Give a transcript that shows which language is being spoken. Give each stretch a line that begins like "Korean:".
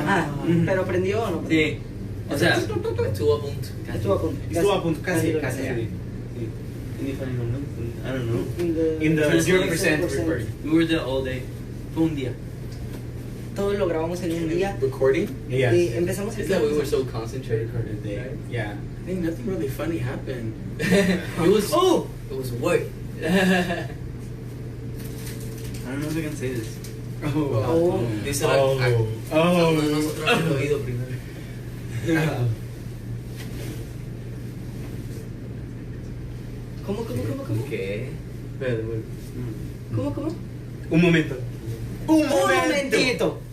Spanish: Ah, ¿pero prendió o no? Sí, o sea, Estuvo a punto. Estuvo a punto. Estuvo a punto, casi, lo casi. logré.
English: Sí. Any funny moment? I don't know. In the 0% 0%. recording. We were there all day.
Spanish: Fue un día. Todo lo grabamos en un día.
English: Recording? Yeah.
Spanish: Y empezamos
English: It's that we were so concentrated. Day. Yeah. I think nothing really funny happened. It was work. I don't know if I can say this. Oh.
Spanish: Dice la uno de nosotros en el oído primero. ¿Cómo? ¿Qué? Espérate, bueno. ¿Cómo? Un momento. Un momentito.